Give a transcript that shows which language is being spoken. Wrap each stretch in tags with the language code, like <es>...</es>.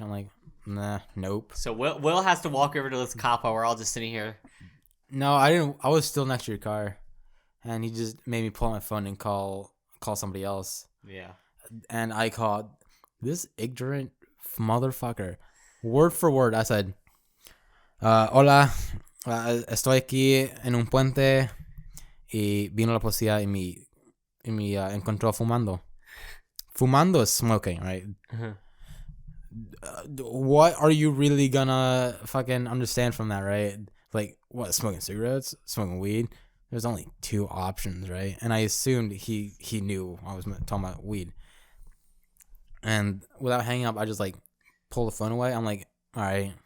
<en>I'm like, nah, nope. So Will has to walk over to this cop while we're all just sitting here. No, I didn't. I was still next to your car, and he just made me pull out my phone and call somebody else. Yeah. And I called this ignorant motherfucker. Word for word, I said,</en> <es>hola, estoy aquí en un puente y vino la policía y me encontró fumando.</es> <en>Fumando is smoking, right? Uh-huh. What are you really gonna fucking understand from that, right? Like, what, smoking cigarettes? Smoking weed? There's only two options, right? And I assumed he knew I was talking about weed. And without hanging up, I just, like, pulled the phone away. I'm like, all right.</en>